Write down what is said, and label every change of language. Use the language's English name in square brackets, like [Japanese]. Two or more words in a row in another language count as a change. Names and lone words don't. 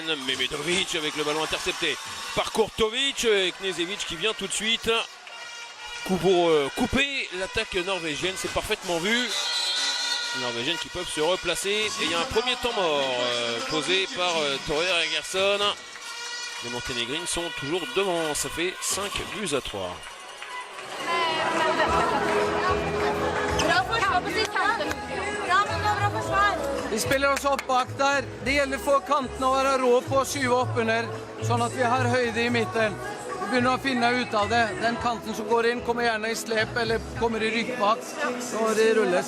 [French] Memenovic avec le ballon intercepté par Kurtovic et Knežević qui vient tout de suite. Coup pour couper l'attaque norvégienne, c'est parfaitement vu. Les Norvégiennes qui peuvent se replacer. Et il y a un premier temps mort posé par Torre Egersson. Les Monténégrines sont toujours devant, ça fait 5-3. [Norwegian] Vi spiller oss opp bak der. Det gjelder for kantene å være rå på å skyve opp under, sånn at vi har høyde i midten. Vi begynner å finne ut av det. Den kanten som går inn kommer gjerne i slep eller kommer i rykk bak når det rulles.